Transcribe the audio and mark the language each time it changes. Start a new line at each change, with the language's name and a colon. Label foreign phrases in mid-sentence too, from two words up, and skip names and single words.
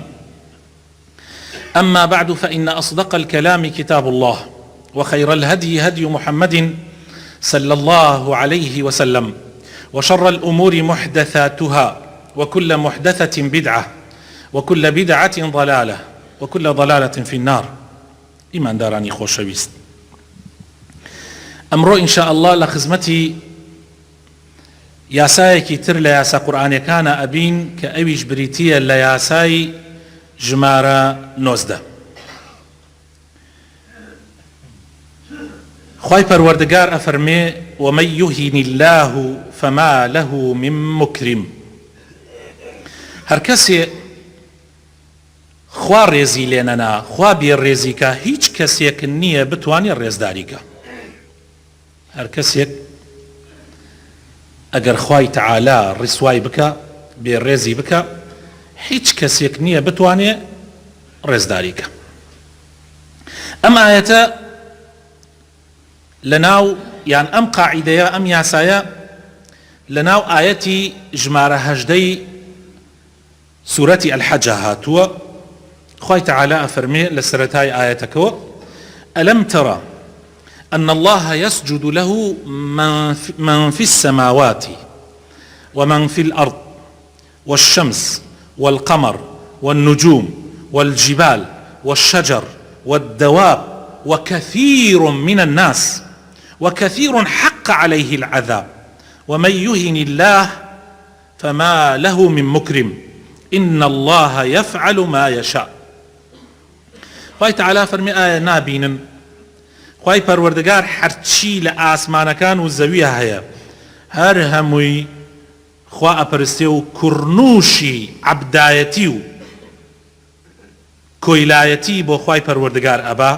Arabic: أما بعد، فإن أصدق الكلام كتاب الله، وخير الهدي هدي محمد صلى الله عليه وسلم، وشر الأمور محدثاتها، وكل محدثة بدعة، وكل بدعة ضلالة، وكل ضلالة في النار.
Central Kurdish: إيمان داراني خوشويست، ئەمڕۆ
Arabic: ئینشاء الله
Central Kurdish: لە خزمەتی یاسایەکی تر لە یاسا قورئانیەکانە ئەبین کە ئەویش بریتیە لە یاسای ژمارە 19. خوای پەروەردگار ئەفەرمێ:
Arabic: ومن يهن الله فما له من مكرم.
Central Kurdish: هەر کەسێ خوا ڕێزی لێ نەنا، خوا بێڕێزیکە، هیچ کەسێک نییە بتوانێت ڕێزداریکە. هەر کەسێک ئەگەر خوای تەعالا ڕیسوای بکە، بێڕێزی بکە، هیچ کەسێک نییە بتوانێ ڕێزداریکە. ئەم ئایەتە لەناو یان ئەم قاعیدەیە، ئەم یاسایە لەناو ئایەتی ژمارە 18 سوورەتی ئەلحەجە هاتووە. خوای تەعالا ئەفەرمێ لە سەرەتای ئایەتەکەوە:
Arabic: ئەلەم تەرە أن الله يسجد له من في السماوات ومن في الأرض والشمس والقمر والنجوم والجبال والشجر والدواب وكثير من الناس وكثير حق عليه العذاب ومن يهن الله فما له من مكرم إن الله يفعل ما يشاء.
Central Kurdish: خوای تەعالا فەرمی ئایا نابینن خوای پەروەردگار هەرچی لە ئاسمانەکان و زەویە هەیە هەر هەمووی خوا ئەپەرستێ و کوڕنووشی عەبدایەتی و کۆیلایەتی بۆ خوای پەروەردگار ئەبا.